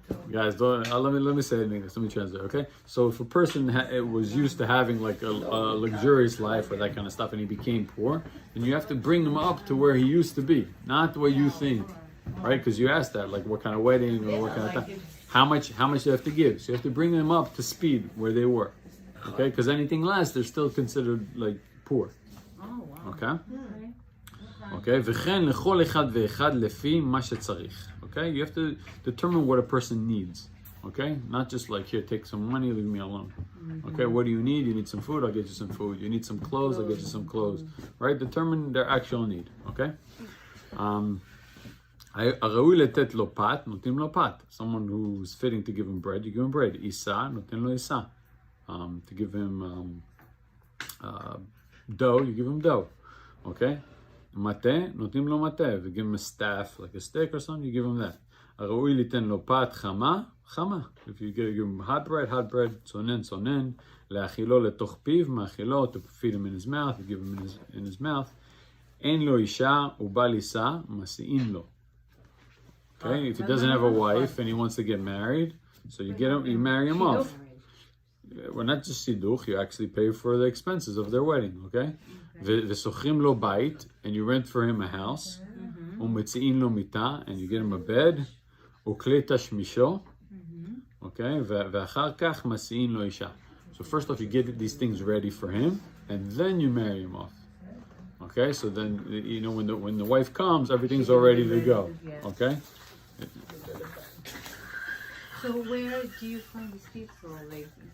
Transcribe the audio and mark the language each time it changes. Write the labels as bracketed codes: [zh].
[en] Guys, let me say it in English. Let me translate, okay? So if a person was used to having like a luxurious life or that kind of stuff and he became poor, then you have to bring him up to where he used to be, not what you think, right? Because you asked that, like what kind of wedding or what kind of thing. How much do you have to give? So you have to bring them up to speed where they were, okay? Because anything less, they're still considered like poor. Oh, wow. Okay? Okay? [he] וכן לכל אחד ואחד לפי מה שצריך. [en] Okay? You have to determine what a person needs. Okay? Not just like, here, take some money, leave me alone. Okay? What do you need? You need some food? I'll get you some food. You need some clothes? I'll get you some clothes. Right? Determine their actual need. Okay? [he] הראוי לתת לו פת, נותנים לו פת. [en] Someone who's fitting to give him bread, you give him bread. [he] עיסה, נותן לו עיסה. [en] To give him dough, you give him dough. Okay? [he] מטה, נותנים לו מטה. [en] If you give him a staff, like a stick or something, you give him that. [he] הראוי ליתן לו פת חמה, חמה. [en] If you give him hot bread, [he] צונן, צונן. להאכילו לתוך פיו, מאכילו, [en] to feed him in his mouth, you give him in his mouth. [he] אין לו אישה, הוא בא לישא, מסיעים לו. [en] Okay, if he doesn't have a wife and he wants to get married, so you marry him off. Well, not just shidduch, you actually pay for the expenses of their wedding, okay? [he] ושוכרים לו בית, [en] and you rent for him a house. [he] ומציעים לו מיטה, [en] and you get him a bed. [he] וכלי תשמישו, okay? ואחר כך מסיעים לו אישה. [en] So first off, you get these things ready for him, and then you marry him off. Okay, so then, you know, when the wife comes, everything's all ready to go, okay? So where do you find these people? Like,